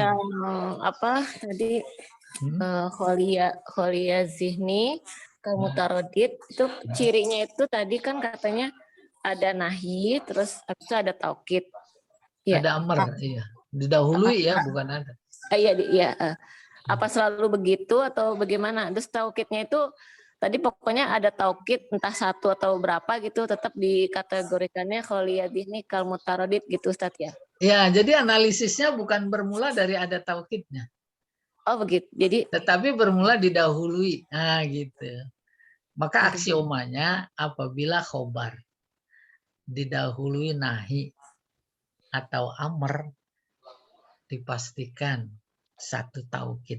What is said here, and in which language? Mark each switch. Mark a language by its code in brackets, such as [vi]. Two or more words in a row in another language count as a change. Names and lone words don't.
[id] yang apa tadi [ar] خالي الذهن متردد [id] itu cirinya itu tadi kan katanya ada nahi terus habis itu ada taukid. Ya. Ada amar, iya. Didahului ya, bukan ada. Iya. Apa selalu begitu atau bagaimana? Terus taukidnya itu tadi pokoknya ada taukid entah satu atau berapa gitu tetap dikategorikannya [ar] خالي الذهن كالمتردد [id] gitu Ustaz ya. Ya, jadi analisisnya bukan bermula dari ada taukidnya. Oh begitu. Jadi tetapi bermula didahului. Nah, gitu. Maka aksiomanya apabila khobar didahului nahi atau amr dipastikan satu taukid.